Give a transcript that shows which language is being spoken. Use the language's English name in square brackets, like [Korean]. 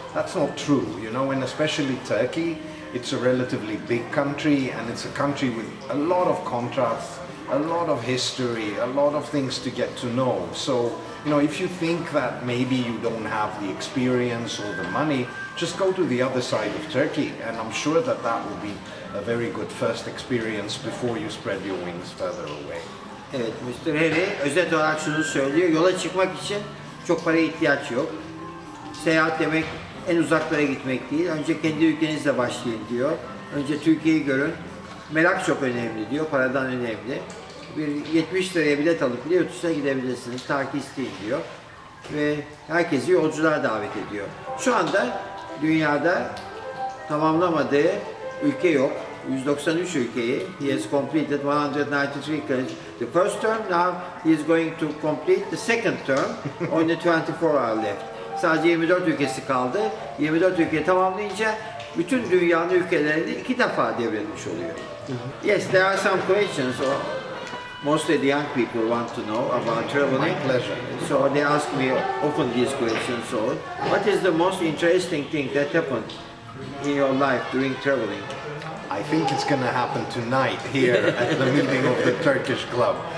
[English] That's not true, and especially Turkey, it's a relatively big country, and it's a country with a lot of contrasts, a lot of history, a lot of things to get to know. So, if you think that maybe you don't have the experience or the money, just go to the other side of Turkey, and I'm sure that will be a very good first experience before you spread your wings further away. [Turkish] Evet, Mr. Harry özet olarak şunu söylüyor, yola çıkmak için çok paraya ihtiyaç yok. Seyahat demek en uzaklara gitmek değil, önce kendi ülkenizle başlayın diyor. Önce Türkiye'yi görün, merak çok önemli diyor, paradan önemli. Bir 70 liraya bilet alıp bile yurt dışına gidebilirsiniz, ta ki isteyin diyor. Ve herkesi yolculuğa davet ediyor. Şu anda dünyada tamamlamadığı ülke yok. 193 ülkeyi, [English] he has completed 193 countries. The first term, now he is going to complete the second term, only 24 are left. [Turkish] Sadece 24 ülkesi kaldı. 24 ülkeyi tamamlayınca bütün dünyanın ülkelerini 2 defa devretmiş oluyor. [English] Yes, there are some questions. Mostly the young people want to know about traveling. My pleasure. So they ask me often these questions. So, what is the most interesting thing that happened in your life during traveling? I think it's going to happen tonight here at the meeting of the Turkish club.